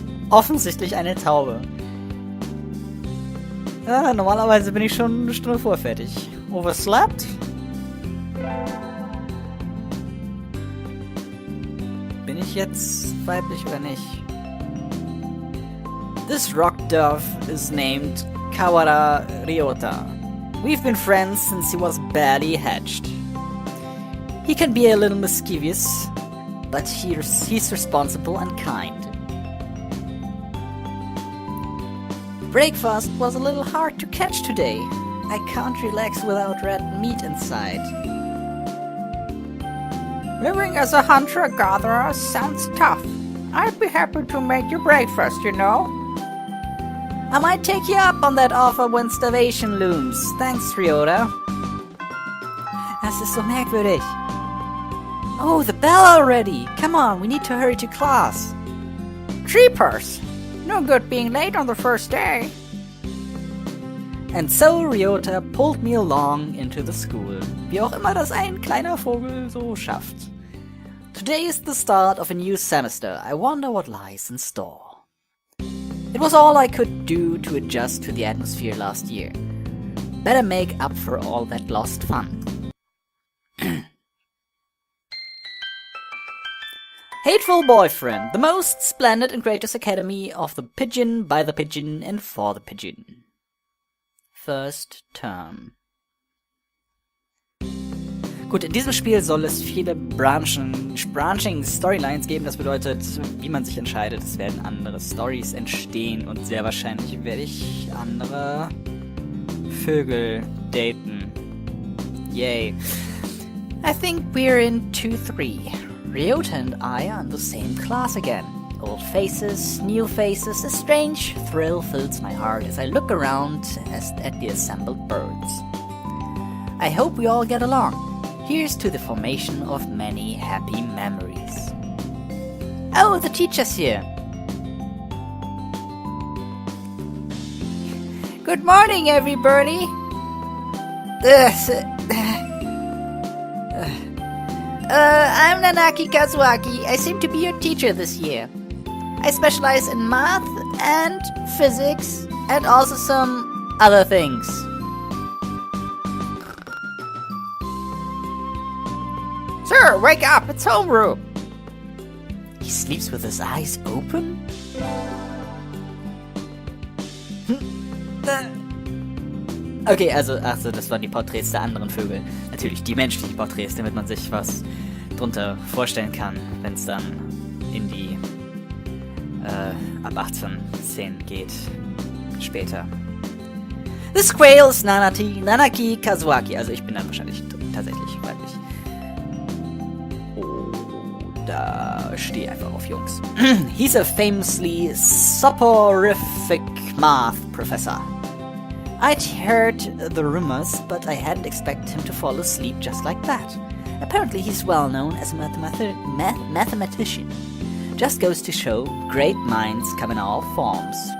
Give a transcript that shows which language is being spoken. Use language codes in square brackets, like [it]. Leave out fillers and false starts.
[de] Offensichtlich eine Taube. Ja, normalerweise bin ich schon eine Stunde vorfertig. [en] Overslept? [de] Bin ich jetzt weiblich oder nicht? [en] This rock dove is named Kawara Ryota. We've been friends since he was barely hatched. He can be a little mischievous, but he's responsible and kind. Breakfast was a little hard to catch today. I can't relax without red meat inside. Living as a hunter-gatherer sounds tough. I'd be happy to make you breakfast, you know. I might take you up on that offer when starvation looms. Thanks, Ryota. [de] Das ist so merkwürdig. [en] Oh, the bell already. Come on, we need to hurry to class. Creepers. No good being late on the first day. And so Ryota pulled me along into the school. [de] Wie auch immer das ein kleiner Vogel so schafft. [en] Today is the start of a new semester. I wonder what lies in store. It was all I could do to adjust to the atmosphere last year. Better make up for all that lost fun. Hateful Boyfriend, the most splendid and greatest academy of the pigeon, by the pigeon, and for the pigeon. First term. [de] Gut, in diesem Spiel soll es viele Branching Storylines geben. Das bedeutet, wie man sich entscheidet, es werden andere Stories entstehen und sehr wahrscheinlich werde ich andere Vögel daten. [en] Yay. I think we're in 2-3. Ryota and I are in the same class again. Old faces, new faces, a strange thrill fills my heart as I look around at the assembled birds. I hope we all get along. Here's to the formation of many happy memories. Oh, the teacher's here. Good morning, everybody. I'm Nanaki Kazuaki. I seem to be your teacher this year. I specialize in math and physics and also some other things. Sir, wake up! It's homeroom! He sleeps with his eyes open? [de] Okay, also das waren die Porträts der anderen Vögel. Natürlich die menschlichen Porträts, damit man sich was drunter vorstellen kann, wenn es dann in die ab 18 Szenen geht. Später. [en] This quail is Nanaki Kazuaki. [de] Also ich bin dann wahrscheinlich tatsächlich weiblich. Da stehe einfach auf Jungs. [en] He's a famously soporific math professor. I'd heard the rumors, but I hadn't expected him to fall asleep just like that. Apparently he's well known as a mathematician. Just goes to show, great minds come in all forms.